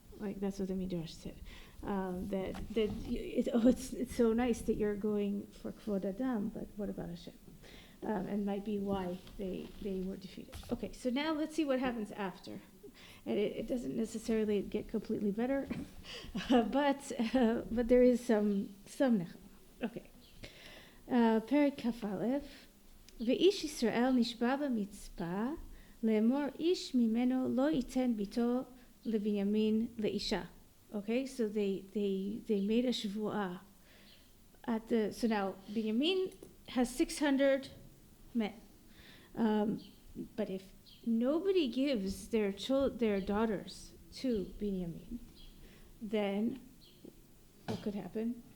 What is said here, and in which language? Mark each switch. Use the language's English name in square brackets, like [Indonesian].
[English] Like that's what the midrash said. It's so nice that you're going for Kvod Adam, but what about Hashem? And might be why they were defeated. Okay, so now let's see what happens after. And it doesn't necessarily get completely better, but there is some nechama. Okay. Perek Kaf Aleph. [Hebrew] ואיש ישראל נשבע במצפה לאמור איש ממנו לא ייתן ביתו לבנימין לאישה. [English] Okay, so they made a shvuah at the. So now Binyamin has 600 men, but if nobody gives their daughters to Binyamin, then what could happen?